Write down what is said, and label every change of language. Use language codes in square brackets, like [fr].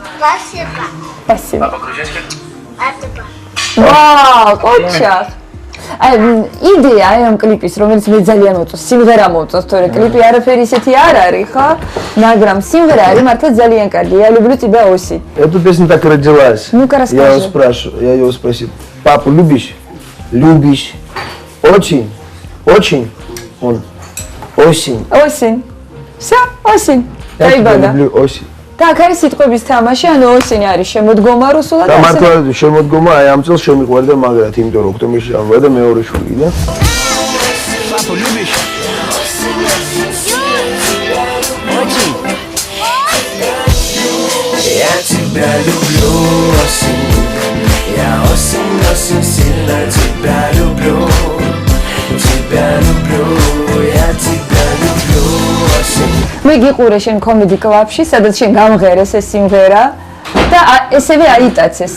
[ru] Спасибо. Спасибо. А по-грузински? Спасибо. [ka] ვაუ, კოჩა. აი იდეა აი ამ კლიპის, რომელიც მე ძალიან მოწონს, სიმღერა მოწონს, თორე клипი არაფერი ისეთი არ არის, ხო? მაგრამ სიმღერა არის მართლა ძალიან კარგი. [ru] Я люблю тебя осень. Эту песню так родилась. Ну-ка, расскажи. Я его спросил: "Папу любишь?" "Любишь." "Очень, очень." Он: "Осень." Осень. Всё, осень. Я тебя [ka] დაიბადა. [ru] люблю осень. [ka] და აქ არის სიტყვების თამაში, ანუ осень არის შემოდგომა რუსულად. და მართლა შემოდგომა აი ამ წელს შემიყვარდა მაგრად, იმიტომ რომ ოქტომბერში ამბობდა მეორე შვილი და [ru] Папу любишь? Я тебя люблю, осень. Я осень, осень, сильно тебя люблю. Тебя люблю, я тебя люблю, осень. [ka] მე გიყურე შენ კომედი კლუბში, სადაც შენ გამღერეს ეს სიმღერა და ესევე აიტაცეს.